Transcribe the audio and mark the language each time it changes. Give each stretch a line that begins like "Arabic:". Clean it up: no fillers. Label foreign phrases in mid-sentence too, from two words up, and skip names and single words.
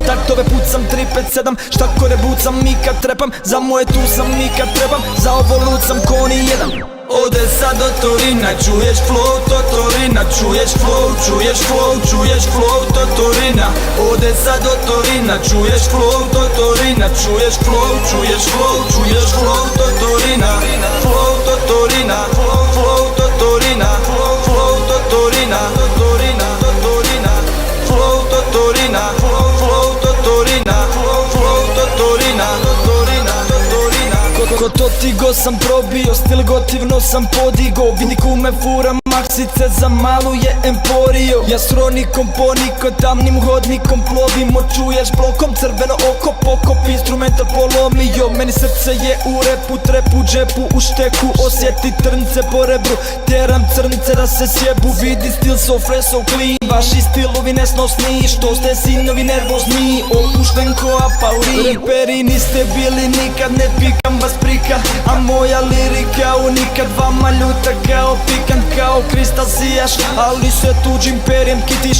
Croatian: Taktove pucam 357, štakore bucam i kad trepam. Za moje tu sam i kad trebam, za ovo lucam ko ni jedan. Ode sad do Torina, čuješ flow Totorina. Čuješ flow Totorina. Ode sad do Torina, čuješ flow Totorina. Čuješ flow Totorina. Flow Totorina, flow Totorina. Flow Totorina, Totorina, Totorina. Flow Totorina, flow Totorina. Flow Totorina, Totorina, Totorina. Ko to ti go sam probio, stil gotivno sam podigo. Vidi kume fura maksice, za malu je emporio. Ja s ronikom poniko, tamnim hodnikom plovimo. Čuješ blokom, crveno oko, pokop, instrumental polomio. Meni srce je u repu, trepu, džepu, u šteku. Osjeti trnce po rebru, teram crnce da se sjebu. Vidi stil
English: so fresh, so clean,
Croatian: vaši stilovi nesnosni. Što ste sinovi nervozni, opušten ko apauri. Reperi niste bili nikad, ne pikam vas prika. A moja lirika unika, vama ljuta kao pikant. Kao kristal sijaš, ali se tuđim perjem kitiš.